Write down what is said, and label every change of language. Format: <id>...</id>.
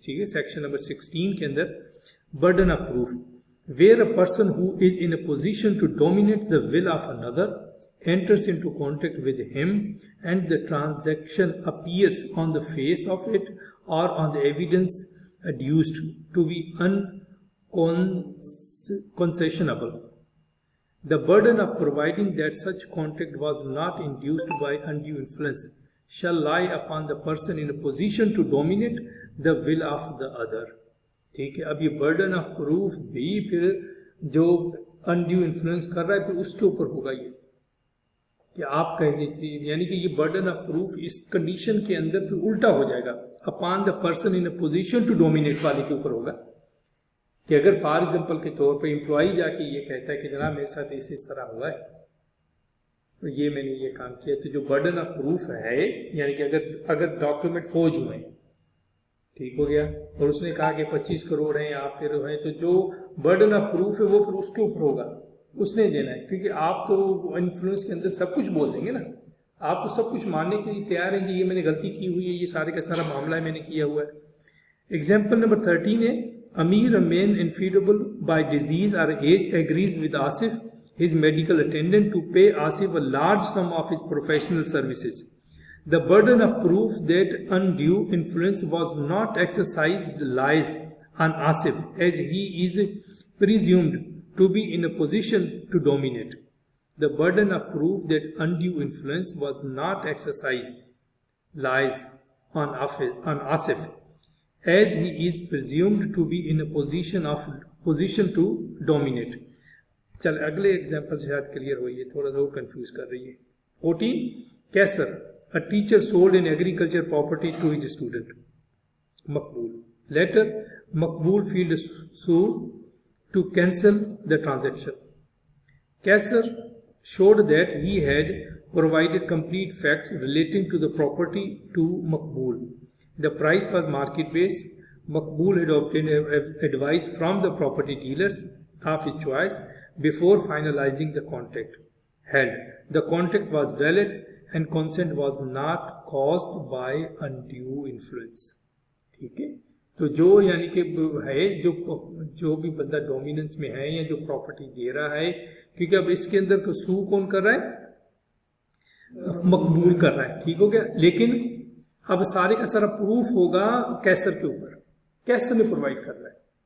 <ur>ٹھیک ہے, section number 16 کے اندر</ur> <en>Burden of proof, where a person who is in a position to dominate the will of another enters into contact with him and the transaction appears on the face of it or on the evidence adduced to be unconscionable. The burden of providing that such contact was not induced by undue influence shall lie upon the person in a position to dominate the will of the other.</en> <ur>ٹھیک ہے, اب یہ burden of proof بھی پھر جو undue influence کر رہا ہے پھر اس کے اوپر ہوگا, یہ کہ آپ کہیں گے یعنی کہ یہ burden of proof اس condition کے اندر پھر الٹا ہو جائے گا,</ur> <en>upon the person in a position to dominate</en> <ur>والے کے اوپر ہوگا. کہ اگر فار ایگزامپل کے طور پہ امپلائی جا کے یہ کہتا ہے کہ جناب میرے ساتھ اس طرح ہوا ہے, تو یہ میں نے یہ کام کیا, تو جو برڈن آف پروف ہے یعنی کہ اگر ڈاکومنٹ فوج ہوئے ٹھیک ہو گیا, اور اس نے کہا کہ 25 کروڑ ہیں آپ پھر ہیں, تو جو برڈن آف پروف ہے وہ پھر اس کے اوپر ہوگا, اس نے دینا ہے. کیونکہ آپ تو انفلوئنس کے اندر سب کچھ بول دیں گے نا, آپ تو سب کچھ ماننے کے لیے تیار ہیں, جی یہ میں نے غلطی کی ہوئی ہے, یہ سارے کا سارا معاملہ میں نے کیا ہوا ہے. ایگزامپل نمبر 13 ہے</ur> <en>Amir a man enfeebled by disease or age agrees with Asif his medical attendant to pay Asif a large sum of his professional services. The burden of proof that undue influence was not exercised lies on Asif as he is presumed to be in a position to dominate. The burden of proof that undue influence was not exercised lies on Asif as he is presumed to be in a position to dominate.</en> <ur>چل اگلے example سے شاید clear ہوئی ہے, تھوڑا سا اور confuse کر رہی ہے.</ur> <en>14 Kaisar, a teacher sold an agriculture property to his student. Maqbool, later Maqbool filed suit to cancel the transaction. Kaisar showed that he had provided complete facts relating to the property to Maqbool. The price was market based. Maqbool had obtained advice from the property dealers of his choice before finalizing the contract. Held, the contract was valid and consent was not caused by undue influence.</en> <ur>ٹھیک ہے, تو جو یعنی کہ ہے جو بھی بندہ ڈومیننس میں ہے یا جو پراپرٹی دے رہا ہے, کیونکہ اب اس کے اندر سو کون کر رہا ہے؟ مقبول کر رہا ہے. ٹھیک ہو گیا, لیکن اب سارے کا سارا پروف ہوگا کیسر کے اوپر, کیسر نے پرووائڈ کر رہا ہے,</ur>